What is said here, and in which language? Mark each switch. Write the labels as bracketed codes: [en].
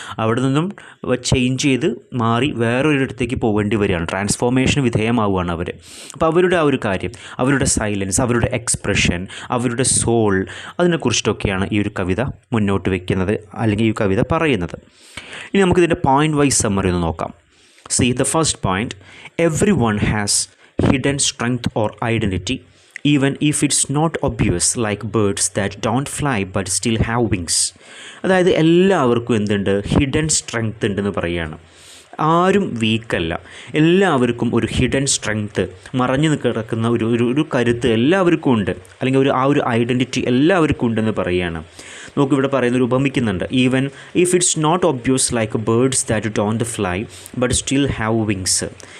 [ml] അവിടെ നിന്നും ചേഞ്ച് ചെയ്ത് മാറി വേറൊരിടത്തേക്ക് പോകേണ്ടി വരികയാണ്, ട്രാൻസ്ഫോർമേഷന് വിധേയമാവുകയാണ് അവർ. അപ്പോൾ അവരുടെ ആ ഒരു കാര്യം, അവരുടെ സൈലൻസ്, അവരുടെ എക്സ്പ്രഷൻ, അവരുടെ സോൾ, അതിനെക്കുറിച്ചിട്ടൊക്കെയാണ് ഈ ഒരു കവിത മുന്നോട്ട് വയ്ക്കുന്നത് അല്ലെങ്കിൽ ഈ കവിത പറയുന്നത്. ഇനി നമുക്കിതിൻ്റെ പോയിൻ്റ് വൈസ് സമ്മറി ഒന്ന് നോക്കാം. [en] See, the first point, everyone has hidden strength or identity, even if it's not obvious, like birds that don't fly but still have wings. [ml] അതായത് എല്ലാവർക്കും എന്തുണ്ട്? ഹിഡൻ സ്ട്രെങ്ത് ഉണ്ടെന്ന് പറയുകയാണ്. ആരും വീക്കല്ല, എല്ലാവർക്കും ഒരു ഹിഡൻ സ്ട്രെങ്ത്ത്, മറഞ്ഞു കിടക്കുന്ന ഒരു കരുത്ത് എല്ലാവർക്കും ഉണ്ട്, അല്ലെങ്കിൽ ആ ഒരു ഐഡൻറ്റിറ്റി എല്ലാവർക്കും ഉണ്ടെന്ന് പറയുകയാണ്. നമുക്കിവിടെ പറയുന്നൊരു ഉപമിക്കുന്നുണ്ട്. [en] Even if it's not obvious like birds that don't fly but still have wings.